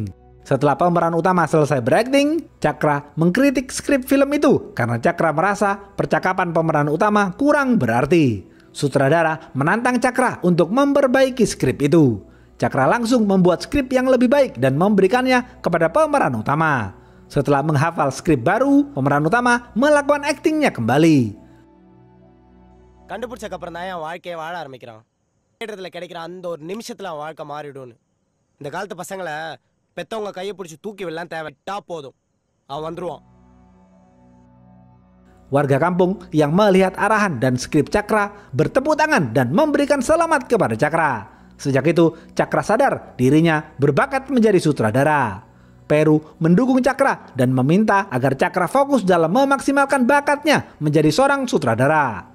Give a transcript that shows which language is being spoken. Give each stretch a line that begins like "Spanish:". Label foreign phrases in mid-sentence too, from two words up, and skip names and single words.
Indonesian: Setelah pemeran utama selesai berakting, Cakra mengkritik skrip film itu karena Cakra merasa percakapan pemeran utama kurang berarti. Sutradara menantang Cakra untuk memperbaiki skrip itu. Cakra langsung membuat skrip yang lebih baik dan memberikannya kepada pemeran utama. Setelah menghafal skrip baru, pemeran utama melakukan aktingnya kembali.
Tamil: கண்டுபிடிச்சக்கப்புறம் தான் என் வாழ்க்கையை வாழ ஆரம்பிக்கிறான். தேட்டத்தில் கிடைக்கிற அந்த ஒரு நிமிஷத்தில் அவன் வாழ்க்கை மாறிடும்னு. இந்த காலத்து பசங்களை பெத்தவங்க கையை பிடிச்சி தூக்கி விடலாம் தேவைட்டா போதும். அவன் வந்துருவான்.
Indonesian: Warga kampung yang melihat arahan dan skrip Cakra bertepuk tangan dan memberikan selamat kepada Cakra. Sejak itu, Cakra sadar dirinya berbakat menjadi sutradara. Peru mendukung Cakra dan meminta agar Cakra fokus dalam memaksimalkan bakatnya menjadi seorang sutradara.